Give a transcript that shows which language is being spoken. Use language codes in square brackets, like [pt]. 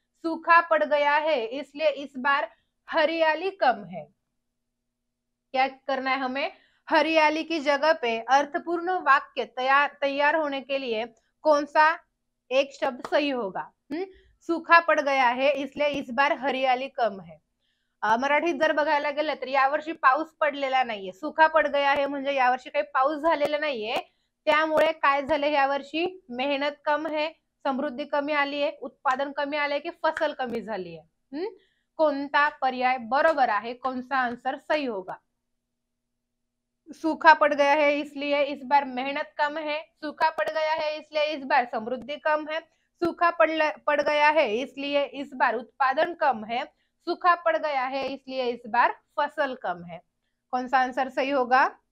[hi] सूखा पड़ गया है इसलिए इस बार हरियाली कम है। क्या करना है हमें? हरियाली की जगह पे अर्थपूर्ण वाक्य तैयार होने के लिए कौन सा एक शब्द सही होगा? सूखा पड़ गया है इसलिए इस बार हरियाली कम है। [mr] मराठीत जर बघायला गेलं तर यावर्षी पाऊस पडलेला नाहीये। सुखा पड गया आहे म्हणजे यावर्षी काही पाऊस झालेला नाहीये, त्यामुळे काय झाले यावर्षी? [hi] मेहनत कम है, [mr] समृद्धी कमी आली आहे, उत्पादन कमी आले की फसल कमी झाली आहे। कोणता पर्याय बरोबर आहे? [hi] कौन सा आंसर सही होगा? सूखा पड़ गया है इसलिए इस बार मेहनत कम है। सूखा पड़ गया है इसलिए इस बार समृद्धि कम है। सूखा पड़ गया है इसलिए इस बार उत्पादन कम है। सूखा पड़ गया है इसलिए इस बार फसल कम है। कौन सा आंसर सही होगा?